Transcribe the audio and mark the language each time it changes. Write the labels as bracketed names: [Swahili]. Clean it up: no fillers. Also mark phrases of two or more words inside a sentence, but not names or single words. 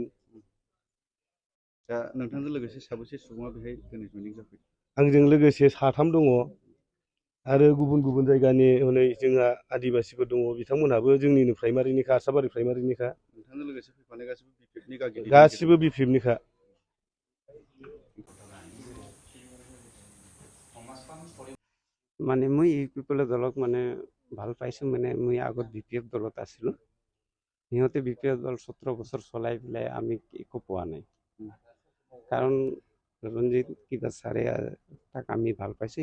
[Bodo] दा नोंथांजों लोगोसे साबेसे सुबुङा बेहाय दिनै जयनिं जाफैदों? आंजों लोगोसे 3 दङ आरो गुबुन गुबुन जायगानि हनै जोंहा आदिबासिफोर दङ। बिथांमोनहाबो जोंनिनो प्राइमारिनिखा, आस्राबारि प्राइमारिनिखा। नोंथांजों लोगोसे फैफानाय गासिबो बिपिएफनि गागिरि? गासिबो बिपिएफनिखा। [Assamese] মানে মই ইউপিপিএল দলক মানে ভাল পাইছোঁ। মানে মই আগত বিপিএফ দলত আছিলোঁ। সিহঁতে বিপিএফ দল 17 বছৰ চলাই পেলাই আমি একো পোৱা নাই। কাৰণ ৰঞ্জিত কিবা ছাৰে তাক আমি ভাল পাইছোঁ।